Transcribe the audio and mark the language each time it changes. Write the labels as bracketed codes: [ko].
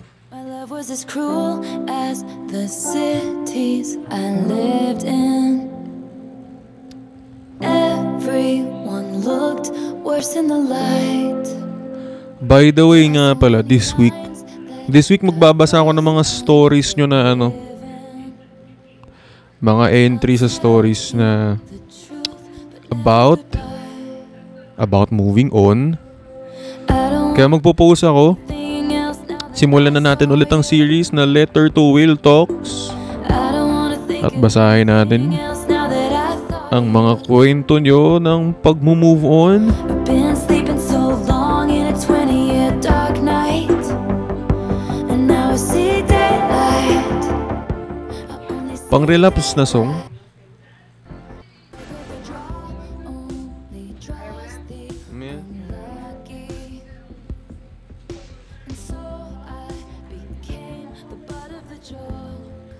[en] My love was as cruel as the cities I lived in. Everyone looked worse in the light. By the way [tl] nga pala, [en] this week [tl] magbabasa ako ng mga stories nyo na mga entry sa stories na [en] about moving on. [tl] Kaya magpo-post ako. Simulan na natin ulit ang series na Letter to Will Talks. At basahin natin ang mga kwento nyo ng pag-move on. [en] I've been sleeping so long in a 20-year dark night, and now I see daylight. I only see [tl] Pang-relapse na song. [en] only draws the unlucky, and so I became the butt of the joke.